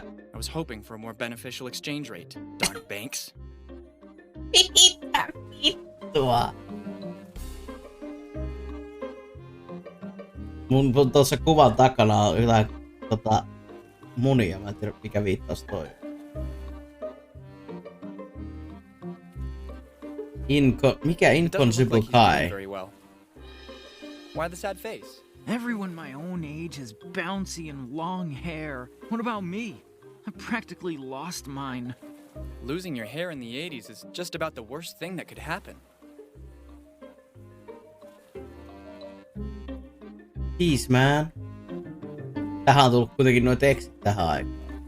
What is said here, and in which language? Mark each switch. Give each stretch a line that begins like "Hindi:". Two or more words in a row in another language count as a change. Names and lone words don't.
English: I was hoping for a more beneficial exchange rate. Darn banks.
Finnish: Mitä vittua? Mun tuossa kuvan takana on jotain munia. Mä en tiedä mikä viittaus toi. Mikä Inconceivable Kai?
English: Why the sad face? Everyone my own age has bouncy and long hair. What about me? I practically lost mine. Losing your hair in the 80s is just about the worst thing that could happen. Jeez, man.
Finnish: Tähän on tullut kuitenkin noin tekstit tähän aikaan.